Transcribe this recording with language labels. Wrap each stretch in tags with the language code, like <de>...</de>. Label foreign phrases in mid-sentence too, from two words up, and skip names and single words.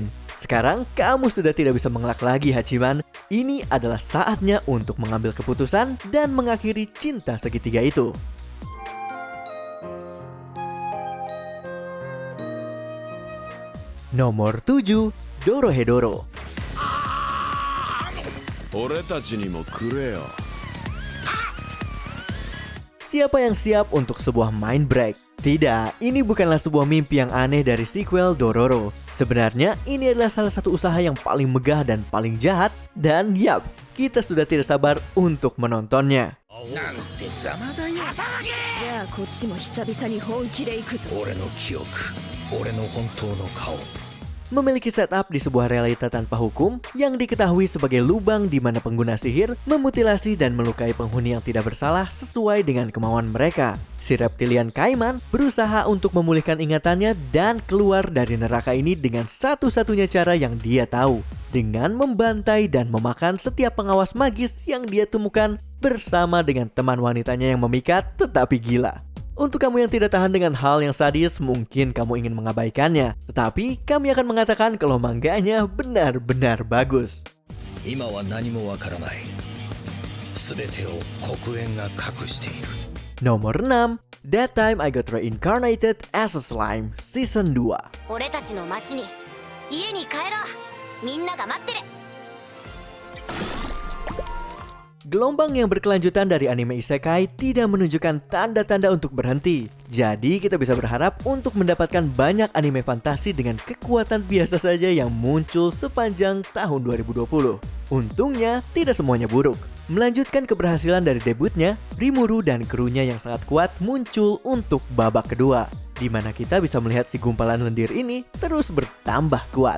<id>Sekarang kamu sudah tidak bisa mengelak lagi, Hachiman. Ini adalah saatnya untuk mengambil keputusan dan mengakhiri cinta segitiga itu. Nomor 7, Dorohedoro.</id> <ja>俺たちにもくれよ。</ja> <id>Siapa yang siap untuk sebuah</id> <en>mind break?</en> <id>Tidak, ini bukanlah sebuah mimpi yang aneh dari sequel Dororo. Sebenarnya, ini adalah salah satu usaha yang paling megah dan paling jahat. Dan yap, kita sudah tidak sabar untuk menontonnya.</id> <ja>じゃあこっちも久々に本気で行くぞ。俺の記憶、俺の本当の顔。</ja> <id>Memiliki setup di sebuah realita tanpa hukum yang diketahui sebagai lubang di mana pengguna sihir memutilasi dan melukai penghuni yang tidak bersalah sesuai dengan kemauan mereka. Si reptilian Kaiman berusaha untuk memulihkan ingatannya dan keluar dari neraka ini dengan satu-satunya cara yang dia tahu, dengan membantai dan memakan setiap pengawas magis yang dia temukan bersama dengan teman wanitanya yang memikat tetapi gila. Untuk kamu yang tidak tahan dengan hal yang sadis, mungkin kamu ingin mengabaikannya. Tetapi kami akan mengatakan kalau mangganya benar-benar bagus.</id> <ja>今は何もわからない。すべてを黒煙が隠している。</ja> <id>Nomor 6, That Time I Got Reincarnated as a Slime Season 2.</id> <ja>俺たちの町に家に帰ろう。みんなが待ってる。</ja> <id>Gelombang yang berkelanjutan dari anime isekai tidak menunjukkan tanda-tanda untuk berhenti. Jadi kita bisa berharap untuk mendapatkan banyak anime fantasi dengan kekuatan biasa saja yang muncul sepanjang tahun 2020. Untungnya tidak semuanya buruk. Melanjutkan keberhasilan dari debutnya, Rimuru dan krunya yang sangat kuat muncul untuk babak kedua, di mana kita bisa melihat si gumpalan lendir ini terus bertambah kuat.</id>